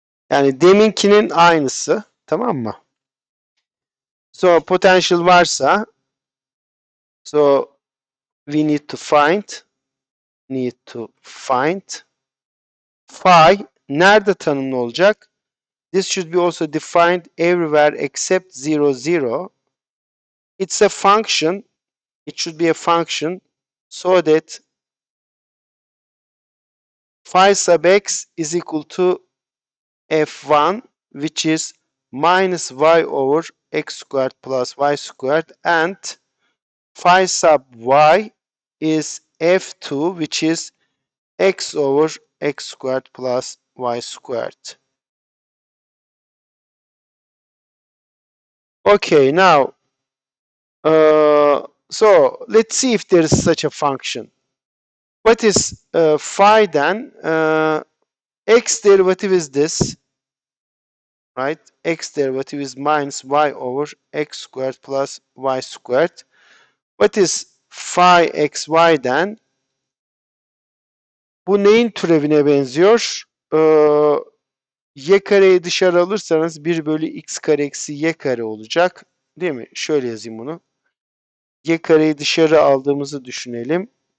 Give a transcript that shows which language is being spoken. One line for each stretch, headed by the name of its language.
Turkish: Yani deminkinin aynısı, tamam mı?
English: So potential
Turkish: varsa,
English: so we need to find phi
Turkish: nerede tanımlı olacak?
English: This should be also defined everywhere except 0, 0. It's a function. It should be a function so that phi sub x is equal to f1, which is minus y over x squared plus y squared, and phi sub y is f2, which is x over x squared plus y squared. Okay, now, so let's see if there is such a function. What is phi then? X derivative is this, right? X derivative is minus y over x squared plus y squared. What is phi xy then?
Turkish: Bu neyin türevine benziyor? Y kareyi dışarı alırsanız 1 bölü x kare eksi y kare olacak. Değil mi? Şöyle yazayım bunu. Y kareyi dışarı aldığımızı düşünelim.